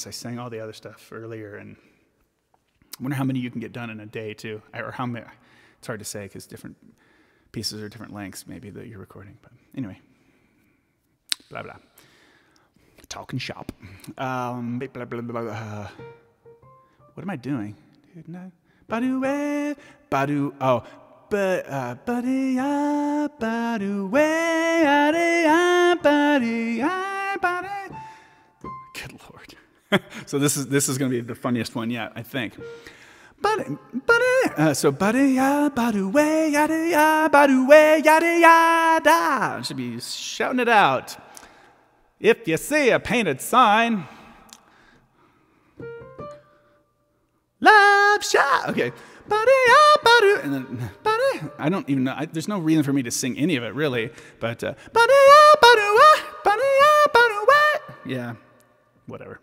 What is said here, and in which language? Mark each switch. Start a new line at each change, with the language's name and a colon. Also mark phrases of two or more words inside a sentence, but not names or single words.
English: I sang all the other stuff earlier, and I wonder how many you can get done in a day too, or how many. It's hard to say because different pieces are different lengths maybe that you're recording. But anyway, blah blah. Talking shop. Blah, blah, blah, blah. What am I doing? Badu badu. Oh, but buddy badu badu. Good Lord. So this is going to be the funniest one yet, I think. So buddy badu yada badu yada yada. I should be shouting it out. If you see a painted sign, love shot. Okay, and then I don't even know. There's no reason for me to sing any of it really, but yeah, whatever.